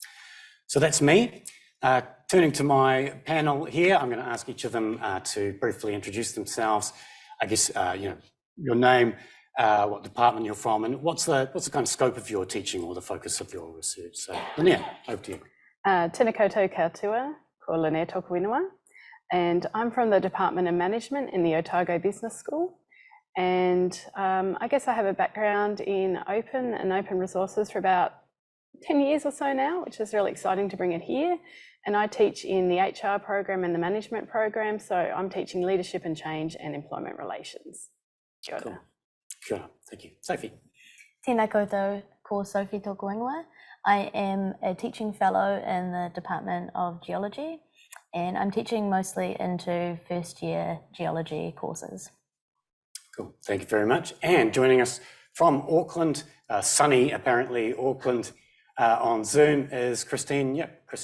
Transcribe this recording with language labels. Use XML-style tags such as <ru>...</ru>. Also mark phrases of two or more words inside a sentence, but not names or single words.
<en>So that's me. Turning to my panel here, I'm going to ask each of them to briefly introduce themselves. I guess, you know, your name, what department you're from, and what's the kind of scope of your teaching or the focus of your research. So, Lennys, over to you.</en> <mi>Tēnā koutou katoa, ko Lennys tōku ingoa,</mi> <en>and I'm from the Department of Management in the Otago Business School. And I guess I have a background in open resources for about 10 years or so now, which is really exciting to bring it here. And I teach in the HR program and the management program, so I'm teaching leadership and change and employment relations.</en> <mi>Kia ora.</mi> <en>Cool. Sure, thank you. Sophie.</en> <mi>Tēnā koutou, ko Sophie tōku ingoa.</mi> <en>I am a teaching fellow in the Department of Geology, and I'm teaching mostly into first year geology courses. Cool, thank you very much. And joining us from Auckland, sunny apparently Auckland, on Zoom is Christine.</en>